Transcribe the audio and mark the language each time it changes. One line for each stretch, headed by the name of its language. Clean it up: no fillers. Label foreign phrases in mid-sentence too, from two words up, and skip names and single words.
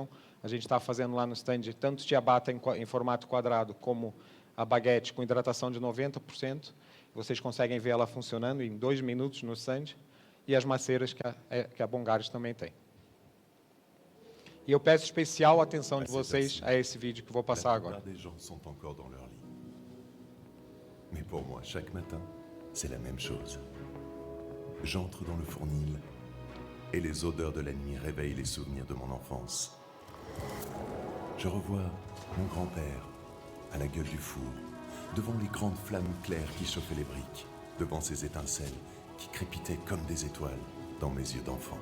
Portuguese: A gente está fazendo lá no stand tanto ciabatta em formato quadrado, como a baguete com hidratação de 90%. Vocês conseguem ver ela funcionando em 2 minutos no stand. e as maceiras que a Bongares também tem. E eu peço especial atenção de vocês a esse vídeo que vou passar agora.
French: La plupart des gens sont encore dans leur lit. Mais pour moi, chaque matin, c'est la même chose. J'entre dans le fournil et les odeurs de la nuit réveillent les souvenirs de mon enfance. Je revois mon grand-père à la gueule du four, devant les grandes flammes claires qui chauffaient les briques, devant ces étincelles qui crépitaient comme des étoiles dans mes yeux d'enfant.